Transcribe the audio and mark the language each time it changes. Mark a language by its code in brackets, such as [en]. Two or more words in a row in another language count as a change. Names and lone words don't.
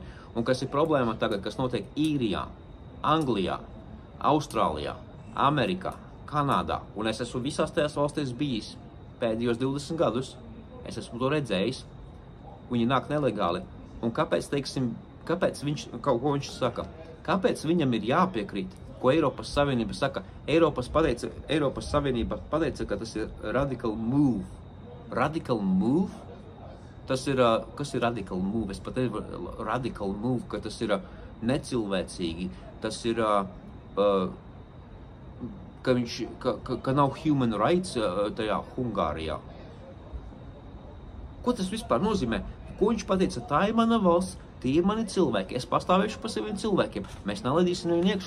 [lv] Un kas ir problēma tagad, kas notiek Īrijā, Anglijā, Austrālijā, Amerikā, Kanādā, un es esmu visās tajās valstīs bijis pēdējos 20 gadus, es esmu to redzējis, viņi nāk nelegāli. Un kāpēc, teiksim, ko viņš saka? Kāpēc viņam ir jāpiekrīt? Ko Eiropas Savienība saka? Eiropas Savienība pateica, ka tas ir [en] radical move. Radical move? [lv] Tas ir, kas ir [en] radical move? [lv] Es pateicu [en] radical move, [lv] ka tas ir necilvēcīgi. Tas ir, ka nav [en] human rights [lv] tajā Hungārijā. Ko tas vispār nozīmē? Ko viņš pateica? Tā ir mana valsts. Tie ir mani cilvēki, es pastāvēšu par saviem cilvēkiem, mēs nelaidīsim viņu iekšā.